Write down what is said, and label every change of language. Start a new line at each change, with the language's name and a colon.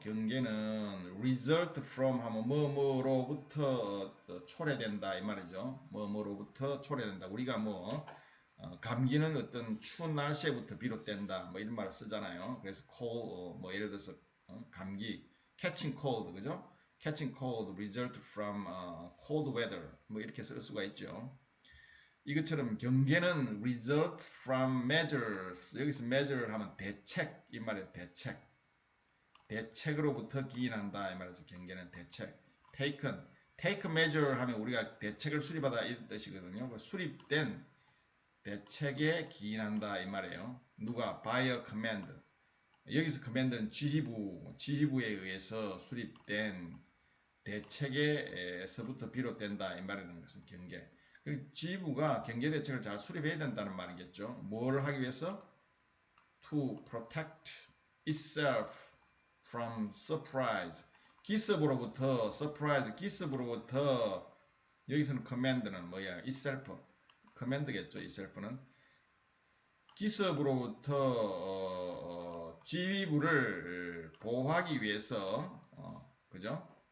Korean: 경계는
English: result from
Korean: 하면 뭐뭐로부터 초래된다 이 말이죠. 뭐뭐로부터 초래된다. 우리가 뭐 감기는 어떤 추운 날씨에부터 비롯된다. 뭐 이런 말을 쓰잖아요. 그래서 cold 뭐 예를 들어서 감기
English: catching cold
Korean: 그죠?
English: catching cold result from cold weather
Korean: 뭐 이렇게 쓸 수가 있죠. 이것처럼 경계는
English: result from measures
Korean: 여기서 measure 하면 대책 이 말이에요. 대책으로부터 기인한다 이 말이죠. 경계는 대책
English: take measure
Korean: 하면 우리가 대책을 수립하다 이 뜻이거든요. 수립된 대책에 기인한다 이 말이에요. 누가
English: by a command
Korean: 여기서 command는 지휘부에 의해서 수립된 대책에서부터 비롯된다 이 말이라는 것은 경계. 그리고 지휘부가 경계 대책을 잘 수립해야 된다는 말이겠죠. 뭘 하기 위해서?
English: To protect itself from surprise.
Korean: 기습으로부터 surprise, 기습으로부터 여기서는 command는 뭐야? itself. command겠죠. itself는 기습으로부터 지휘부를 보호하기 위해서 그죠?